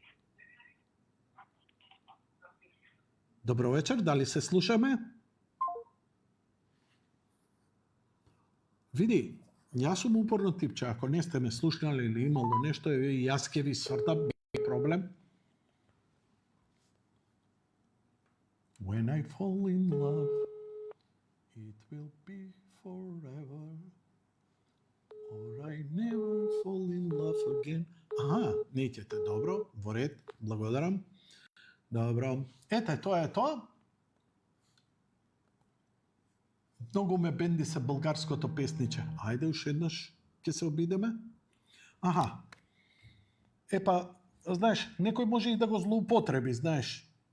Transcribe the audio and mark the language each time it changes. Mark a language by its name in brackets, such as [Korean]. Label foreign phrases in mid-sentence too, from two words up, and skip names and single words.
[Macedonian] Добро вечер, дали се слушаме? Види, јас сум упорно типче, ако не сте ме слушнали или имало нешто, јас ке ви свртам, би проблем. [English] When I fall in love, it will be forever, or I never fall in love again. [Macedonian] Аха, неќете, добро, во ред, благодарам. Добро, ете, тоа е тоа. Многу ме бенди се българското песниче. Ајде, уште еднаш ќе се обидеме. Аха. Епа, знаеш, некој може и да го злоупотреби, знаеш.